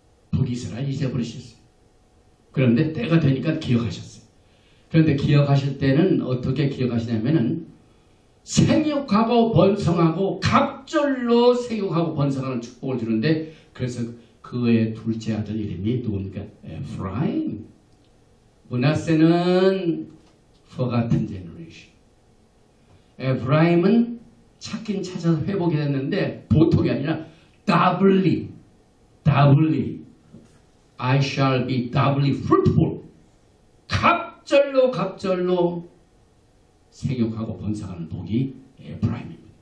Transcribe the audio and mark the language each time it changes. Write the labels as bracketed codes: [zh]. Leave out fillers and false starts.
[ko] 북이스라엘 잊어버리셨어요. 그런데 때가 되니까 기억하셨어요. 그런데 기억하실 때는 어떻게 기억하시냐면은 생육하고 번성하고 갑절로 생육하고 번성하는 축복을 주는데 그래서 그의 둘째 아들 이름이 누굽니까? 에프라임. 므낫세는 [en] forgotten generation. [ko] 에프라임은 찾긴 찾아서 회복이 됐는데 보통이 아니라 [en] doubly I shall be doubly fruitful. [ko] 갑절로 생육하고 번성하는 복이 에프라임입니다.